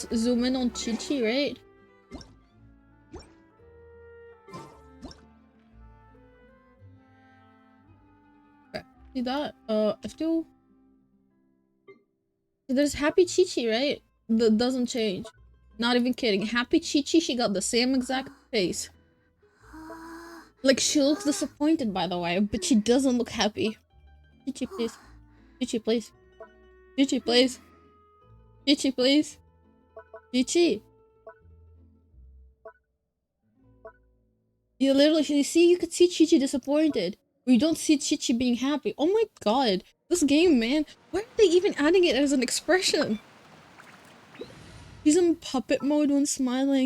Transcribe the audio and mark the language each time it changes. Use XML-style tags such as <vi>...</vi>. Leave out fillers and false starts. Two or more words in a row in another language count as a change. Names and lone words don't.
<en>Zoom in on Chi-Chi, right? Okay. See that? F2. There's Happy Chi-Chi, right? That doesn't change. Not even kidding. Happy Chi-Chi, she got the same exact face. Like, she looks disappointed, by the way, but she doesn't look happy. Chi-Chi, please. Chi-Chi, please. Chi-Chi, please. Chi-Chi, please. Chi-Chi. You literally, you see, you could see Chi-Chi disappointed. We don't see Chi-Chi being happy. Oh my god. This game, man. Why are they even adding it as an expression? He's in puppet mode when smiling.</en>